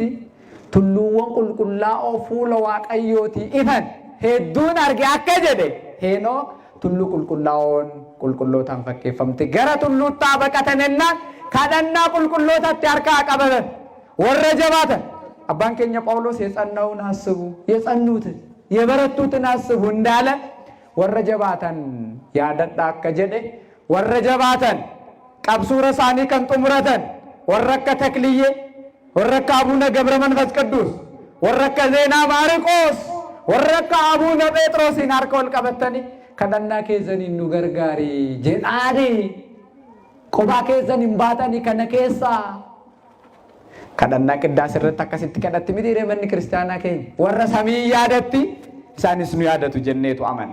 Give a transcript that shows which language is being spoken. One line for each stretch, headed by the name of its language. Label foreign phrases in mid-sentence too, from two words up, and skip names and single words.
Oromo: Tulluuwwan qulqullaa'oo fuula Waaqayyooti ifan hedduun arge akka jedhe Heenok tulluu qulqullaa'oon qulqullootaan fakkeeffamti. Gara tulluutti baqatan ennaan kadhannaa qulqullootatti harkaa qabatan warra jabaatan abbaan keenya Phaawulos
Amharic: የጸናውን አስቡ የጸኑትን የበረቱትን አስቡ እንዳለ
Oromo: warra jabaatan yaadadha akka jedhe warra jabaatan qabsuura isaanii kan xumuratan warra akka Takliyyee warra akka Abuuna ገብረ መንፈስ ቅዱስ warra akka Zeenaa Maarቆስ warra akka Abuuna Phexrosin harka ol qabatanii kadhannaa keessaniin nu gargaari jedhaani qophaa keessan hin baatanii kana keessaa kadhannaa qiddaas irratti akkasitti kadhatti miti manni kiristaanaa keenya warra samii yaadatti isaanis nu yaadatu jenneetu amana.